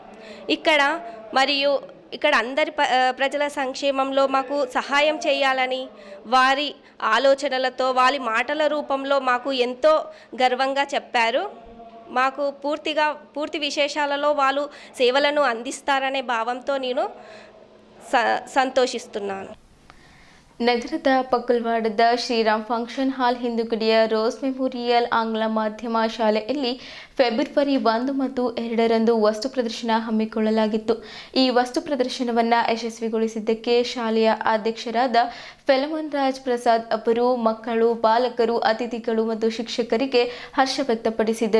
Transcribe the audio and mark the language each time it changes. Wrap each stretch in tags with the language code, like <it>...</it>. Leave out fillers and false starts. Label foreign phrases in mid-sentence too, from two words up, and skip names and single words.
<te>ఇక్కడ అందరి ప్రజల సంక్షేమంలో మాకు సహాయం చేయాలని వారి ఆలోచనలతో వారి మాటల రూపంలో మాకు ఎంతో గర్వంగా చెప్పారు. మాకు పూర్తి విశేషాలలో వాళ్ళు సేవలను అందిస్తారనే భావంతో నేను సంతోషిస్తున్నాను.</te> <kn>ನಗರದ ಪಕ್ಕಲ್ವಾಡದ ಶ್ರೀರಾಮ್ ಫಂಕ್ಷನ್ ಹಾಲ್ ಹಿಂದುಗಡೆಯ ರೋಸ್ ಮೆಮೋರಿಯಲ್ ಆಂಗ್ಲ ಮಾಧ್ಯಮ ಶಾಲೆಯಲ್ಲಿ ಫೆಬ್ರವರಿ 1 ಮತ್ತು 2ರಂದು ವಸ್ತು ಪ್ರದರ್ಶನ ಹಮ್ಮಿಕೊಳ್ಳಲಾಗಿತ್ತು. ಈ ವಸ್ತು ಪ್ರದರ್ಶನವನ್ನು ಯಶಸ್ವಿಗೊಳಿಸಿದ್ದಕ್ಕೆ ಶಾಲೆಯ ಅಧ್ಯಕ್ಷರಾದ ಫೆಲಮನ್ ರಾಜ್ ಪ್ರಸಾದ್ ಅವರು ಮಕ್ಕಳು, ಬಾಲಕರು, ಅತಿಥಿಗಳು ಮತ್ತು ಶಿಕ್ಷಕರಿಗೆ ಹರ್ಷ ವ್ಯಕ್ತಪಡಿಸಿದರು.</kn>